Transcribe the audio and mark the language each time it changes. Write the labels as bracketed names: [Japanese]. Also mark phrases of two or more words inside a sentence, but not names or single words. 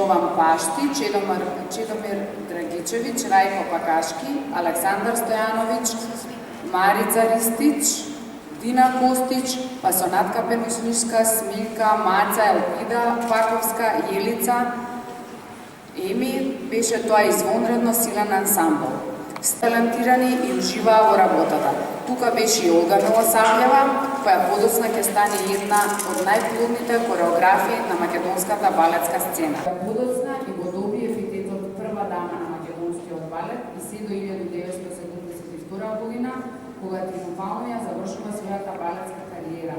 [Macedonian] Jovan Pašti, Čedomir Dragičević, Rajko Pakaški, Aleksandar Stojanović, Marica Ristić, Dina Kostić, pa so Natka Penušniška, Smilka, Maca Elpida, Pakovska, Jelica. Еми беше тоа извонредно силен ансамбл. Талантирани и уживаа во работата. Тука беше и Олга Милосављева, која подоцна ќе стане една од најплодните хореографии на македонската балетска сцена. Подоцна и го доби епитетот прва дама на македонскиот балет и се до 1972 година, кога триумфално ја завршува својата балетска кариера.